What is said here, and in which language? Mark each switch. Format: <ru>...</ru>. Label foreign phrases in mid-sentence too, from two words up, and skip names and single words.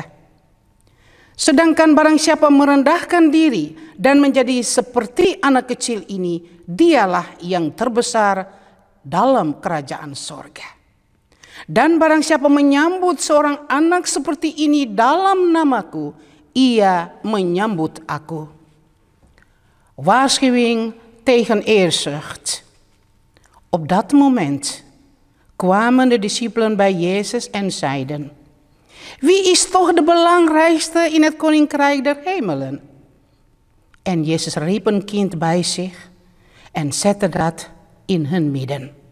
<id>Sedangkan barang siapa merendahkan diri dan menjadi seperti anak kecil ini, dialah yang terbesar dalam kerajaan sorga. Dan barang siapa menyambut seorang anak seperti ini dalam namaku, ia menyambut aku.</id> <nl>Waarschuwing tegen eerzucht. Op dat moment kwamen de discipelen bij Jezus en zeiden, wie is toch de belangrijkste in het koninkrijk der hemelen? En Jezus riep een kind bij zich en zette dat in hun midden.</nl>